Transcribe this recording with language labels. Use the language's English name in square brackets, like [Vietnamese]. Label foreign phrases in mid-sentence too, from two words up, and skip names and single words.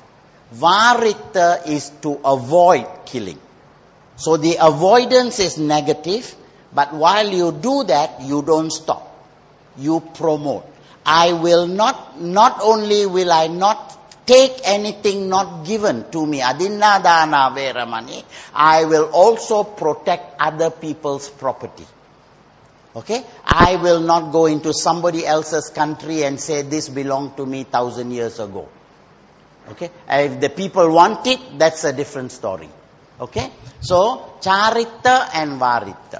[English] Varita is to avoid killing. So the avoidance is negative, but while you do that, you don't stop. You promote. I will not only will I not take anything not given to me, [Pali] adinna dana veramani, [English] I will also protect other people's property. Okay? I will not go into somebody else's country and say this belonged to me 1,000 years ago. Okay? If the people want it, that's a different story. Okay? So, charita and varita.